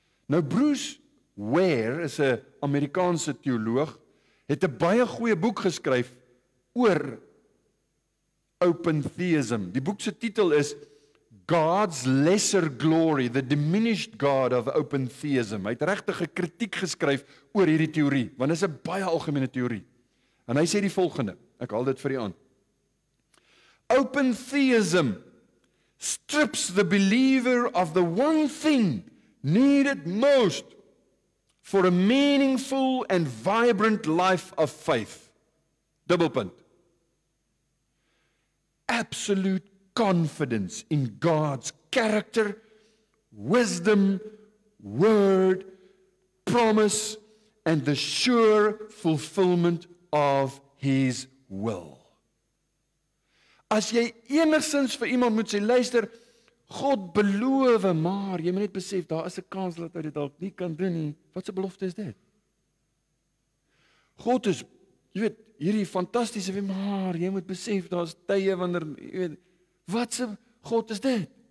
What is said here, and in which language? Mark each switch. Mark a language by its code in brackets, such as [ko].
[af] Nou Bruce Ware is 'n Amerikaanse teoloog, het 'n baie goeie boek geskryf oor open theism. Die boek se titel is God's Lesser Glory, the Diminished God of Open Theism. Hy het regtig 'n kritiek geskryf oor hierdie teorie, want dit is 'n baie algemene teorie. En hy sê die volgende, ek haal dit vir u aan. [en] Open theism strips the believer of the one thing needed most for a meaningful and vibrant life of faith. [af] Dubbelpunt. [en] Absolute confidence in God's character, wisdom, word, promise, and the sure fulfillment of His will. [af] As jy enigstens vir iemand moet sê, luister, God beloof, maar jy moet net besef, daar is 'n kans dat hy dit dalk nie kan doen nie. Wat 'n belofte is dit? God is, jy weet, hierdie fantastiese, maar jy moet besef, daar's tye wanneer, jy weet, wat 'n God is dit?